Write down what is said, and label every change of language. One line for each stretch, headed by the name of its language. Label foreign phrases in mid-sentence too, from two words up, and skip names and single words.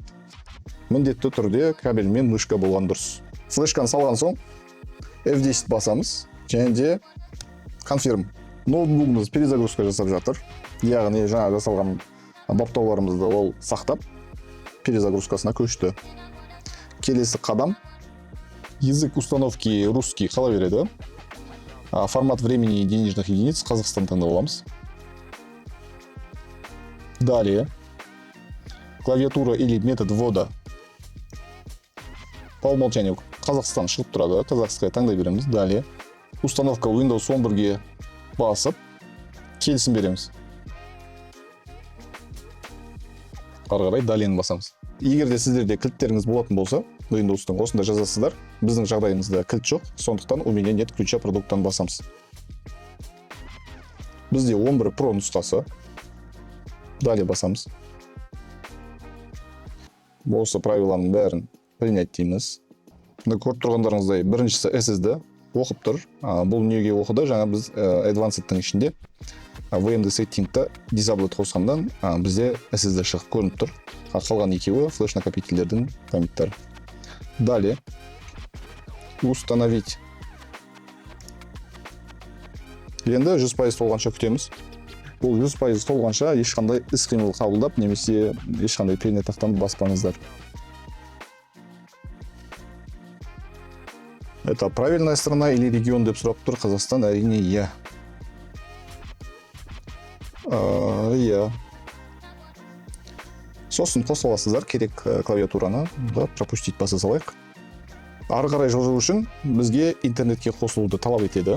Kazakh: Міндетті түрде кабель мен мышка болған дұрыс. Флешканы салған соң F10 басамыз, және де confirm. Ноутбугымыз перезагрузка жасап жатыр. Яғни жаңа жасалған баптауларымызды ол сақтап, перезагрузкасына көшті. Келесі қадам
Russian: язык установки русский
Kazakh: қала береді.
Russian: Формат времени денежных единиц Қазақстан
Kazakh: таңдап аламыз.
Russian: Далее клавиатура или метод ввода по умолчанию Қазақстан
Kazakh: шығып тұрады. Қазақстанға таңдай береміз.
Russian: Далее установка
Kazakh: Windows 11-ге басып, келісім береміз. Ары қарай далені басамыз. Егер де сіздерде кілттеріңіз болатын болса, Windows-тың осында жазасыздар. Біздің жағдайымызда кілт жоқ, сондықтан
Russian: у меня нет ключа
Kazakh: продукттан басамыз. Бізде 11 Pro нұсқасы. Далее басамыз. Осы правиланың бәрін принять дейміз. Көріп тұрғандарыңыздай, біріншісі SSD оқып тұр. Бұл неге оқыды? Жаңа біз Advanced-тың ішінде VMD Setting-та Disabled қосқандан бізде SSD шығып көрініп тұр. Қалған екеуі флеш накопительдердің комиттері.
Russian: Далее установить.
Kazakh: Енді 100% толғанша күтеміз. Бұл 100% толғанша ешқандай іс-қимыл қабылдап, немесе ешқандай пернетақтан баспаңыздар.
Russian: Это правильная страна или регион
Kazakh: деп сұрап тұр. Қазақстан әрине иә. Иә. Сосын қоса аласыздар керек клавиатураны, пропустить баса салайық. Ары қарай жылжу үшін бізге интернетке қосылуды талап етеді.